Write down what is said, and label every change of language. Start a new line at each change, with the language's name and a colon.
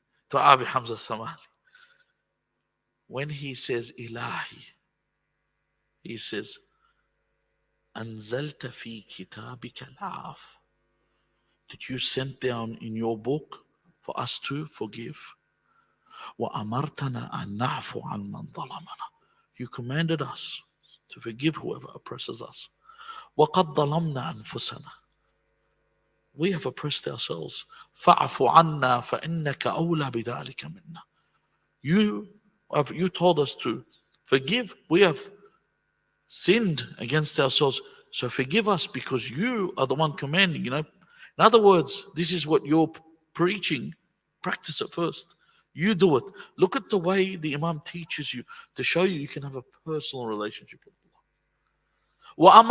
English: Dua Abi Hamza Thamali. When he says Ilahi, he says,
Arabic: أنزلت في كتابك العفو.
English: Did you send down in your book for us to forgive?
Arabic: وأمرتنا أن نعفو عن من ظلمنا.
English: You commanded us to forgive whoever oppresses us.
Arabic: وقد ظلمنا أنفسنا.
English: We have oppressed ourselves.
Arabic: فاعف عنا فإنك أولى بذلك منا.
English: You told us to forgive. We have sinned against ourselves. So forgive us because you are the one commanding. In other words, this is what you're preaching. Practice it first. You do it. Look at the way the Imam teaches you to show you can have a personal relationship with Allah.